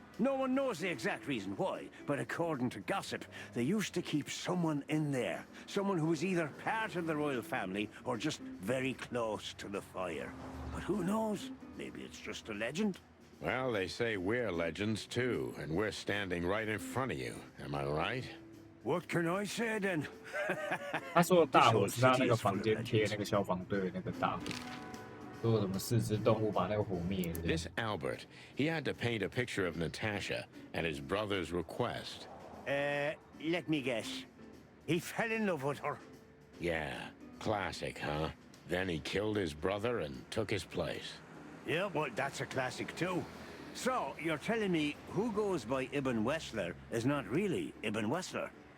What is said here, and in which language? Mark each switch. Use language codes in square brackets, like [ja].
[en] No one knows the exact reason why, but according to gossip, they used to keep someone in there. Someone who was either part of the royal family or just very close to the fire. But who knows? Maybe it's just a legend. Well, they say we're legends too, and we're standing right in front of you. Am I right? What can I say then? [zh] 他说的大火是他那个房间贴那个消防队的那个大火，说有什么4只动物把那个火灭了。 [en] This Albert, he had to paint a picture of Natasha at his brother's request. Let me guess. He fell in love with her. Yeah, classic, huh? Then he killed his brother and took his place. Yeah, well, that's a classic too. So, you're telling me who goes by Ibn Wessler is not really Ibn Wessler?